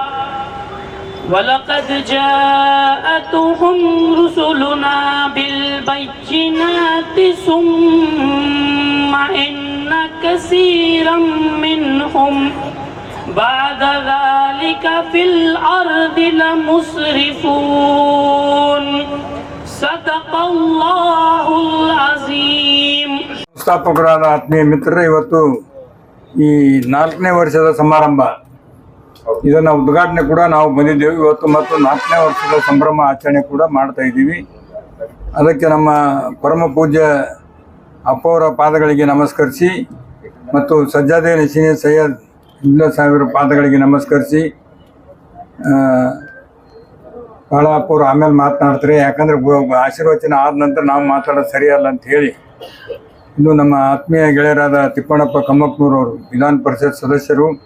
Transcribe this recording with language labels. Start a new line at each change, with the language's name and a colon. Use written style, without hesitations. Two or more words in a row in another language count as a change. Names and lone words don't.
Arabic: ولقد جاءتهم رسلنا بالبينات ثم إن كثيرا منهم بعد ذلك في الأرض لمسرفون صدق الله العظيم.
Kannada: ಸಂಸ್ಥಾಪಕರಾದ ಆತ್ಮೀಯ ಮಿತ್ರರೇ, ಇವತ್ತು ಈ 4ನೇ ವರ್ಷದ ಸಮಾರಂಭ ಇದನ್ನ ಉದ್ಘಾಟನೆ ಕೂಡ ನಾವು ಬಂದಿದ್ದೇವೆ ಇವತ್ತು, ಮತ್ತು 4ನೇ ವರ್ಷದ ಸಂಭ್ರಮ ಆಚರಣೆ ಕೂಡ ಮಾಡ್ತಾ ಇದ್ದೀವಿ. ಅದಕ್ಕೆ ನಮ್ಮ ಪರಮ ಪೂಜ್ಯ ಅಪ್ಪವರ ಪಾದಗಳಿಗೆ ನಮಸ್ಕರಿಸಿ ಮತ್ತು
Urdu: سجادہ نشین
Kannada: ಸೈಯದ್ ಸಾವಿರ ಪಾದಗಳಿಗೆ ನಮಸ್ಕರಿಸಿ, ಭಾಳ ಅಪ್ಪವರು ಆಮೇಲೆ ಮಾತನಾಡ್ತಾರೆ, ಯಾಕಂದರೆ ಆಶೀರ್ವಚನ ಆದ ನಂತರ ನಾವು ಮಾತಾಡೋದು ಸರಿಯಲ್ಲ ಅಂತ ಹೇಳಿ ಇನ್ನು ನಮ್ಮ ಆತ್ಮೀಯ ಗೆಳೆಯರಾದ ತಿಪ್ಪಣ್ಣಪ್ಪ ಕಮ್ಮಪ್ಪನೂರವರು ವಿಧಾನ ಪರಿಷತ್ ಸದಸ್ಯರು